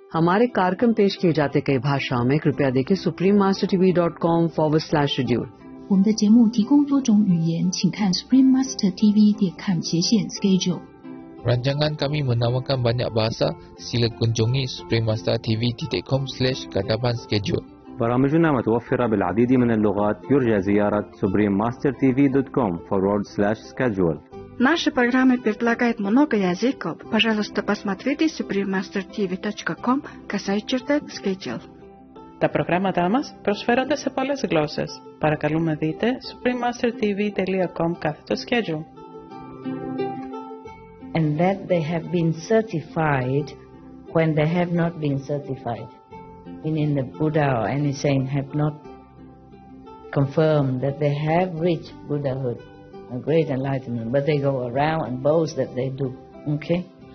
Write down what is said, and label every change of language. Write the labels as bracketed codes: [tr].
[hi] हमारे कार्यक्रम पेश किए जाते कई भाषाओं में कृपया देखें suprememastertv.com/schedule。 [zh] 我们的节目提供多种语言，请看 suprememastertv.com/schedule。 [ms] Rancangan kami menawarkan banyak bahasa. Sila kunjungi suprememastertv.com/schedule. [ar] برامجنا متوفرة بالعديد من اللغات. يرجى زيارة suprememastertv.com/schedule. [ru] Наши программы предлагают много языков. Пожалуйста, посмотрите suprememastertv.com/schedule. [el] Τα προγράμματά μας προσφέρονται σε πολλές γλώσσες. Παρακαλούμε δείτε suprememastertv.com/schedule. [en] And that they have been certified when they have not been certified. Meaning the Buddha or any saint have not confirmed that they have reached Buddhahood, a great enlightenment, but they go around and boast that they do. Okay?